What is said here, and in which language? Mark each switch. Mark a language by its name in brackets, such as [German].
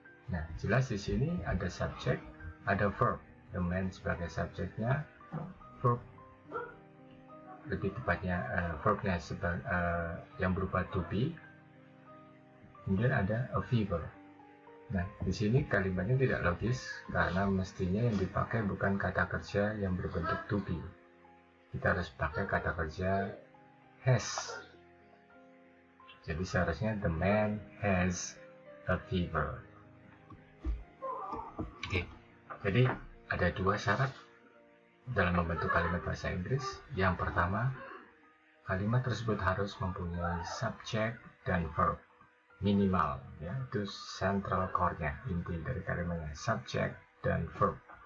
[Indonesian] Nah, jelas di sini ada subjek, ada verb. [English] The man [Indonesian] sebagai subjeknya, verb lebih tepatnya verbnya yang berupa to be. Kemudian ada a fever. Nah, di sini kalimatnya tidak logis karena mestinya yang dipakai bukan kata kerja yang berbentuk to be. Kita harus pakai kata kerja has. Jadi seharusnya [English] the man has a fever. [Indonesian] Oke, jadi ada dua syarat dalam membentuk kalimat bahasa Inggris. Yang pertama, kalimat tersebut harus mempunyai subjek dan verb. Minimal, ya, itu central core-nya, inti dari kalimatnya, subjek dan verb.